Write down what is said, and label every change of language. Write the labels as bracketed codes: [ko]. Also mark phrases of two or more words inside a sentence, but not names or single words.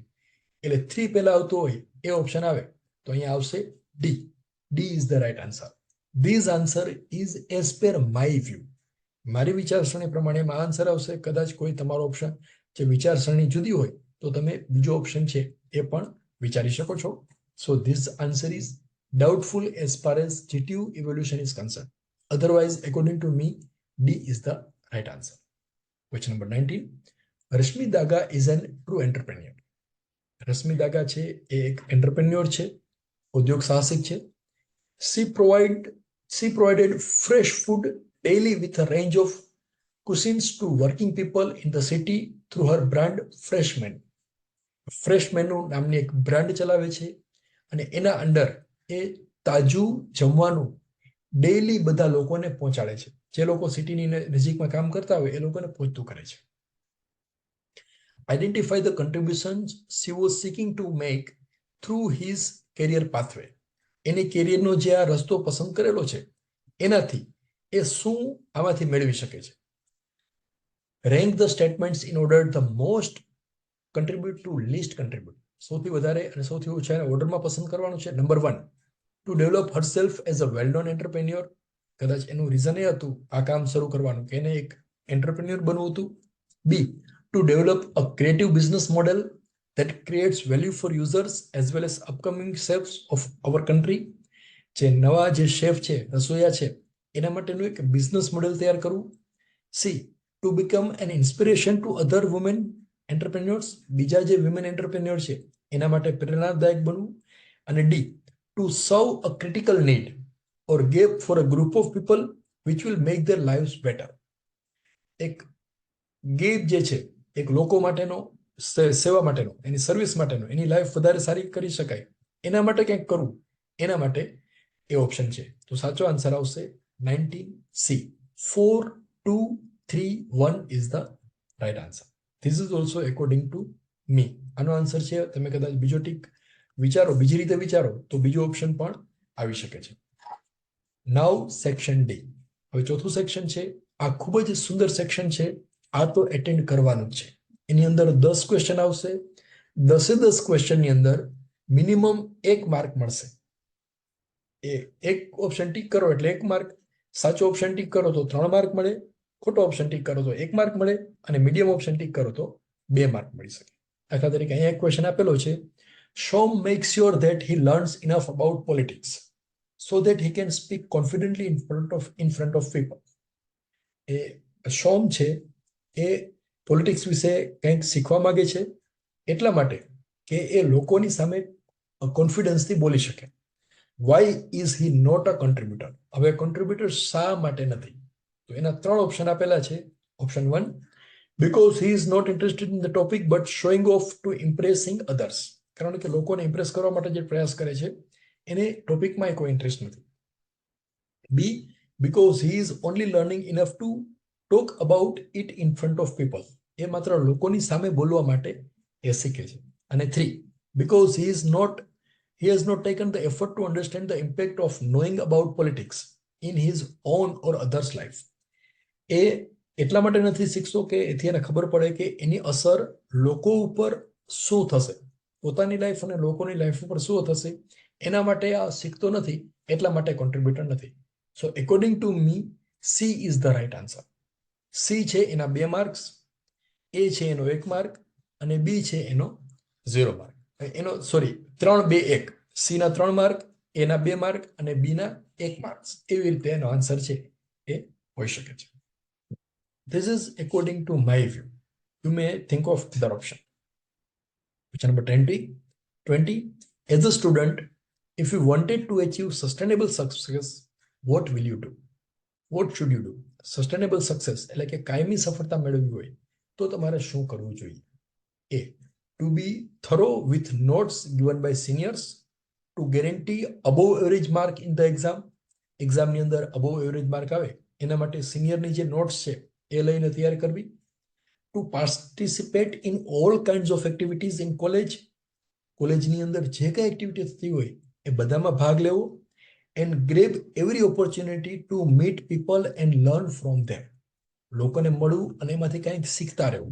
[gu] એટલે 3 પહેલા આવતું હોય એ ઓપ્શન આવે તો અહીંયા આવશે ડી. [en] D is the right answer. This answer is as per my view. [gu] મારી વિચારસરણી પ્રમાણે એમાં આન્સર આવશે. કદાચ કોઈ તમારો ઓપ્શન જે વિચારસરણી જુદી હોય તો તમે બીજો ઓપ્શન છે એ પણ વિચારી શકો છો. [en] So this answer is doubtful as far as GTU evolution is concerned. Otherwise, according to me, D is the right answer. Question number 19. Rashmi Daga is an true entrepreneur. [gu] રશ્મિ દાગા છે એ એક એન્ટરપ્રેન્યોર છે, ઉદ્યોગ સાહસિક છે. [en] She provided fresh food daily with a range of cuisines to working people in the city through her brand Fresh Menu. [gu] Fresh Menu નામની એક બ્રાન્ડ ચલાવે છે અને એના અંડર એ તાજું જમવાનું ડેઈલી બધા લોકોને પહોંચાડે છે. જે લોકો સિટીની નજીકમાં કામ કરતા હોય એ લોકોને પહોંચતું કરે છે. [en] Identify the contributions she was seeking to make through his career pathway. [gu] એની કેરિયરનો જે આ રસ્તો પસંદ કરેલો છે એનાથી એ શું આમાંથી મેળવી શકે છે. [en] Rank the statements in order the most contribute to least contribute. [gu] સૌથી વધારે અને સૌથી ઓછા ઓર્ડરમાં પસંદ કરવાનું છે. નંબર 1, [en] to develop herself as a well-known entrepreneur. [gu] કદાચ એનું રીઝન એ હતું આ કામ શરૂ કરવાનું કે એને એક એન્ટરપ્રેન્યોર બનવું હતું. બી, [en] to develop a creative business model that creates value for users as well as upcoming chefs of our country. [gu] જે નવા જે શેફ છે, રસોઈયા છે, એના માટેનું એક બિઝનેસ મોડેલ તૈયાર કરવું. [en] C, to become an inspiration to other women entrepreneurs, [gu] બીજા જે વિમેન એન્ટરપ્રેન્યોર છે એના માટે પ્રેરણાદાયક બનવું. [en] અને D, to serve a critical need or gap for a group of people which will make their lives better. [gu] એક ગેપ જે છે, એક લોકો માટેનો સેવા માટેનો, એની સર્વિસ માટેનો, એની લાઈફ વધારે સારી કરી શકાય એના માટે કંઈક કરવું, એના માટે એ ઓપ્શન છે. તો સાચો આન્સર આવશે 19C. 4, 2, 3, 1 [en] is the right answer. This is also according to me. [gu] આનો આન્સર છે. તમે કદાચ બીજો ટીક વિચારો, બીજી રીતે વિચારો તો બીજો ઓપ્શન પણ આવી શકે છે. [en] Now section D. [gu] હવે ચોથું સેક્શન છે. આ ખૂબ જ સુંદર સેક્શન છે. આ તો એટેન્ડ કરવાનું જ છે. એની અંદર 10 ક્વેશ્ચન આવશે. 10 ક્વેશ્ચનની અંદર મિનિમમ 1 માર્ક મળશે. એક ઓપ્શન ટીક કરો એટલે 1 માર્ક, સાચો ઓપ્શન ટીક કરો તો 3 માર્ક મળે, ખોટો ઓપ્શન ટીક કરો તો 1 માર્ક મળે, અને મીડિયમ ઓપ્શન ટીક કરો તો 2 માર્ક મળી શકે. દાખલા તરીકે અહીંયા એક ક્વેશ્ચન આપેલો છે. [en] Shom makes sure that he learns enough about politics so that he can speak confidently in front of people. [gu] એ શોમ છે એ પોલિટિક્સ વિશે કંઈક શીખવા માંગે છે એટલા માટે કે એ લોકોની સામે કોન્ફિડન્સથી બોલી શકે. [en] Why is he not a contributor? [gu] હવે કન્ટ્રીબ્યુટર શા માટે નથી? તો એના 3 ઓપ્શન આપેલા છે. [en] Option 1, because he is not interested in the topic but showing off to impressing others. [gu] કારણ કે લોકોને ઇમ્પ્રેસ કરવા માટે જે પ્રયાસ કરે છે એને ટોપિકમાં કોઈ ઇન્ટરેસ્ટ નથી. બી, [en] because he is only learning enough to talk about it in front of people. [gu] એ માત્ર લોકોની સામે બોલવા માટે એ શીખે છે. અને 3, [en] because he has not taken the effort to understand the impact of knowing about politics in his own or others' life. [gu] એ એટલા માટે નથી શીખતો કે એથી એને ખબર પડે કે એની અસર લોકો ઉપર શું થશે, પોતાની લાઈફ અને લોકોની લાઈફ ઉપર શું થશે, એના માટે આ શીખતો નથી, એટલા માટે કોન્ટ્રીબ્યુટર નથી. [en] So according to me C is the right answer. [gu] સી છે એના 2 માર્ક્સ, એ છે એનો 1 માર્ક, અને બી છે એનો 0 માર્ક. એનો 3, 2, 1. સી ના 3 માર્ક, એના 2 માર્ક અને બી ના 1 માર્ક્સ. એવી રીતે એનો આન્સર છે એ હોઈ શકે છે. [en] This is according to my view. You may think of other option. Question number 20. As a student, if you wanted to achieve sustainable success, what will you do? What should you do? Sustainable success [gu] એટલે કે કાયમી સફળતા મેળવવી હોય તો તમારે શું કરવું જોઈએ? [en] A, to be thorough with notes given by seniors to guarantee above average mark in the exam. [gu] એક્ઝામની અંદર [en] above average mark [gu] આવે એના માટે સિનિયરની જે નોટ્સ છે એ લઈને તૈયાર કરવી. [en] To participate in all kinds of activities in college. કોલેજની અંદર જે કંઈ એક્ટિવિટી થતી હોય એ બધામાં ભાગ લેવો. And grab every opportunity to meet people and learn from them. [gu] લોકોને મળવું અને એમાંથી કંઈક શીખતા રહેવું.